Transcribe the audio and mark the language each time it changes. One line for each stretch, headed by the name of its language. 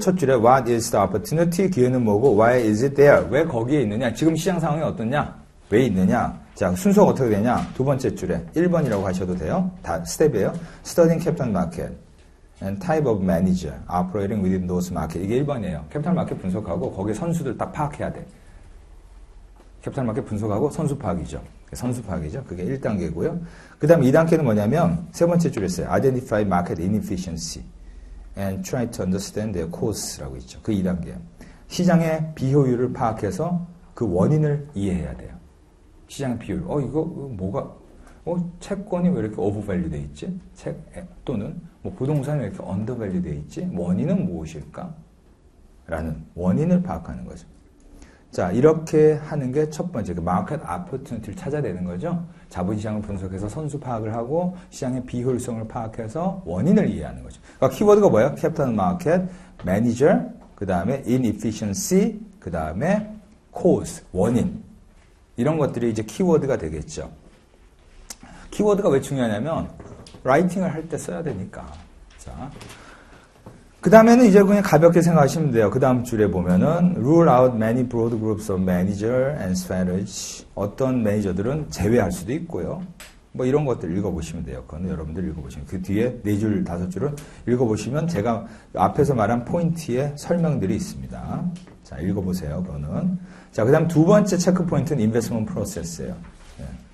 English: 첫 줄에 What is the opportunity?
Korean: 기회는 뭐고
English: Why is it there?
Korean: 왜 거기에 있느냐? 지금 시장 상황이 어떻냐? 왜 있느냐? 자, 순서가 어떻게 되냐? 두 번째 줄에 1번이라고 하셔도 돼요. 다 스텝이에요.
English: Studying capital market and type of manager operating within those market.
Korean: 이게 1번이에요. 캐피탈 마켓 분석하고 거기에 선수들 딱 파악해야 돼. 캐피탈 마켓 분석하고 선수 파악이죠. 선수 파악이죠. 그게 1단계고요. 그 다음 2단계는 뭐냐면 세 번째 줄에 있어요.
English: Identify market inefficiency and try to understand their cause
Korean: 라고 있죠. 그 2단계예요. 시장의 비효율을 파악해서 그 원인을 이해해야 돼요. 시장의 비효율. 이거 뭐가 채권이 왜 이렇게 오버밸류 돼 있지? 또는 뭐 부동산이 왜 이렇게 언더밸류 돼 있지? 원인은 무엇일까? 라는 원인을 파악하는 거죠. 자, 이렇게 하는 게 첫 번째, 그 마켓 오퍼튜니티를 찾아내는 거죠. 자본시장을 분석해서 선수 파악을 하고 시장의 비효율성을 파악해서 원인을 이해하는 거죠. 그러니까 키워드가 뭐예요? 캐피탈 마켓, 매니저, 그 다음에 inefficiency, 그 다음에 cause, 원인. 이런 것들이 이제 키워드가 되겠죠. 키워드가 왜 중요하냐면 라이팅을 할 때 써야 되니까. 자, 그 다음에는 이제 그냥 가볍게 생각하시면 돼요. 그 다음 줄에 보면은
English: rule out many broad groups of manager and strategy.
Korean: 어떤 매니저들은 제외할 수도 있고요. 뭐 이런 것들 읽어보시면 돼요. 그거는 여러분들 읽어보시면. 그 뒤에 4줄, 5줄은 읽어보시면 제가 앞에서 말한 포인트에 설명들이 있습니다. 자, 읽어보세요. 그거는. 자, 그 다음 두 번째 체크 포인트는 investment process예요. 네.